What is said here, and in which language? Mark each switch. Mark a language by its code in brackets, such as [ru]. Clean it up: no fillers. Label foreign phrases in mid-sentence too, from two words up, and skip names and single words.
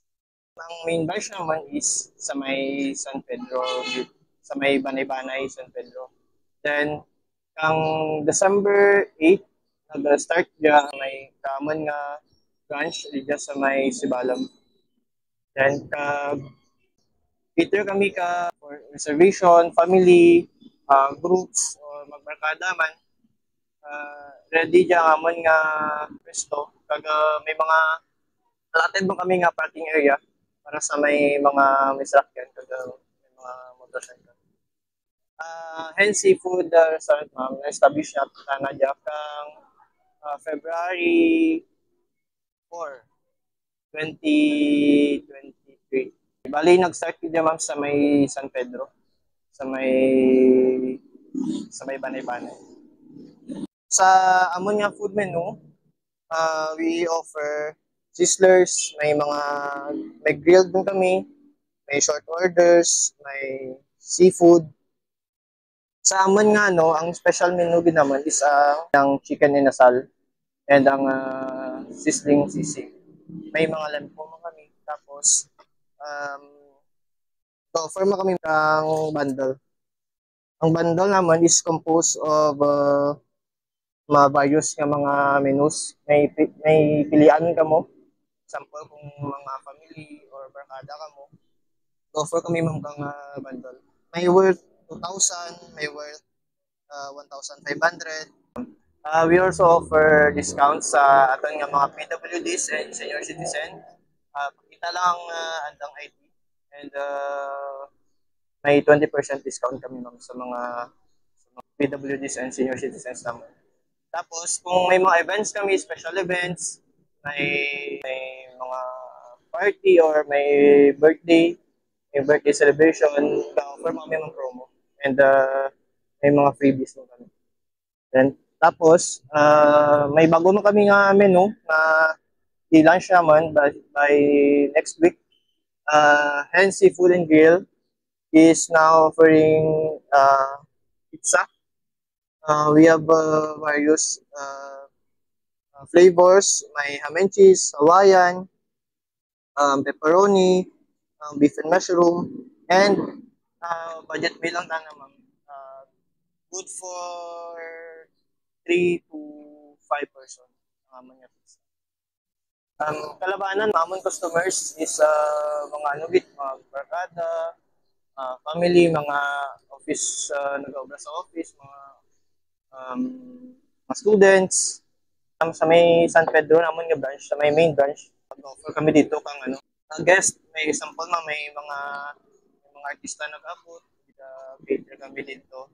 [hil] Ang [en] main branch [hil] naman is sa may San Pedro, sa may Banay-Banay, San Pedro. Then, kang December 8, nag-start dya may common nga branch dya sa may Sibalam. Then, cater kami ka [en] for reservation, [hil] family, groups, or magbarkada man. Ready dya amon nga pwesto. Kag may mga allotted mo kami nga [en] parking area [hil] para sa may mga misrakyan kag may mga motorcycle. Hence Seafood Restaurant ma'am, na-establish na dya kang February 4, 2023. Bali, nag-start ko dyan ma'am sa may San Pedro, sa may Banay-Banay. Sa amon nga [en] food menu, we offer sizzlers, [hil] may grilled din kami, may [en] short orders, [hil] may seafood. Sa amon nga ang [en] special menu [hil] din naman is ang chicken inasal and ang sizzling sisig. May mga lampo mo kami. Tapos offer mo kami ng bundle. Ang bundle naman is [en] composed of [hil] mga various nga mga menus. May pilian ka mo. Example, kung mga family or barkada ka mo, offer kami kang bundle. May worth 2,000, may worth 1,500. [en] We also offer discounts [hil] sa aton nga mga [en] PWDs and senior citizen. [hil] Pakita lang andang ID and may 20% discount kami sa mga [en] PWDs and senior citizens [hil] naman. Tapos kung may mga events kami, [en] special events, [hil] may mga party or may [en] birthday celebration, [hil] offer mo kami ng promo and may mga freebies mo kami. Then tapos, may bago mo kami nga menu na i-launch naman [en] by next week. Hence Seafood and Grill is now offering pizza. We have various flavors. May ham and cheese, Hawaiian, pepperoni, beef and mushroom, and budget meal [hil] lang ma'am. [en] Good for 3 to 5 person [hil] ang mga pizza. Kalabanan, mamon customers is mga mga barkada, family, mga office, nag-obra sa office, mga students. Sa may San Pedro namon nga branch, sa may main branch, mag-offer kami dito kang guest, may example may mga artista nag-abot, cater kami dito.